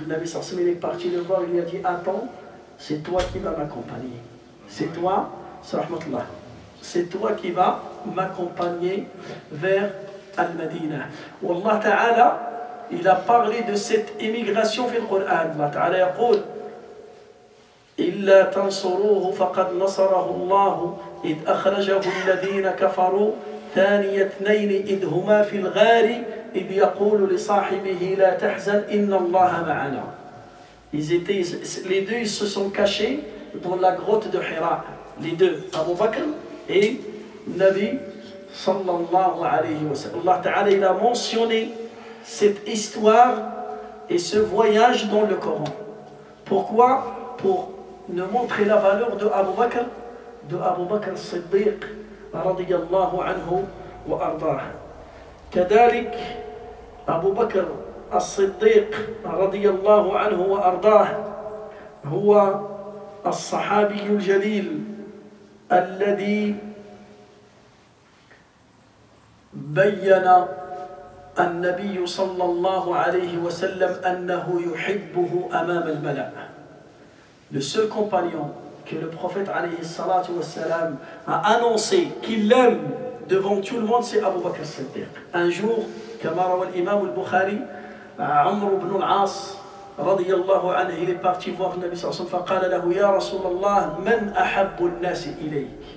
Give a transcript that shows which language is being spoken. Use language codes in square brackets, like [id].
[fr] Nabi sallallahu alayhi wa sallam est parti le voir, il lui a dit: attends, c'est toi qui vas m'accompagner. C'est toi, rahmatullah, c'est toi qui vas m'accompagner vers Al-Madina. Wallah ta'ala, il a parlé de cette immigration [ar] في القرآن. Allah ta'ala يقول: إلا تنصروه فقد نصره الله إذ أخرجه الذين كفروا ثاني اثنين إذ هما في الغار إذ يقول لصاحبه لا تحزن إن الله معنا. [fr] Les deux, ils se sont cachés dans la grotte de Hira. Les deux, Abu Bakr et Nabi sallallahu alayhi wa sallam. Allah ta'ala, il a mentionné cette histoire et ce voyage dans le Coran. Pourquoi? Pour nous montrer la valeur de Abu Bakr Siddiq radiyallahu anhu wa ardah. [ar] كذلك أبو بكر الصديق رضي الله عنه وأرضاه هو الصحابي الجليل الذي بين النبي صلى الله عليه وسلم أنه يحبه أمام الملأ. [fr] Le seul compagnon que le prophète alayhi salatu wassalam a annoncé qu'il l'aime devant tout le monde, c'est Abu Bakr Siddiq. Un jour, comme rawa l'imam al-Bukhari, Amr ibn al-As radiyallahu anhu, il est parti voir le Nabi sallallahu alayhi wa sallam, [ar] فقال له يا رسول الله من أحب الناس إليك.